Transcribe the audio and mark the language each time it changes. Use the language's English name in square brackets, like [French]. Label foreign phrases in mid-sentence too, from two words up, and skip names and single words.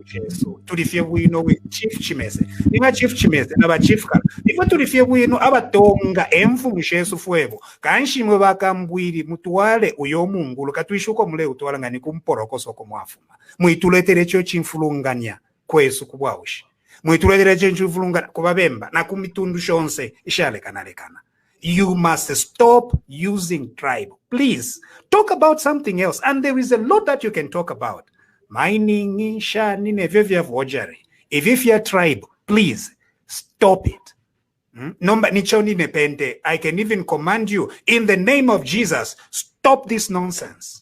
[Bemba] chesu tulifye bwino we chief chimeze ninga chief chimeze naba chief kala ifu tulifye bwino abatonga emfumu chesu fwebo kanshimwe bakambwiri mutwale uyo mungulu katwishuko mule utwala ngani kumporokoso ko mwafuma mwituletere cyo chimfulunganya kwesu kubwawushi mwituletere cyo chimfulunganya kubabemba na kumitundu shonse ishale kanalekana. [English] You must stop using tribe. Please talk about something else. And there is a lot that you can talk about. Mining, if you're tribe, please stop it. I can even command you in the name of Jesus, stop this nonsense.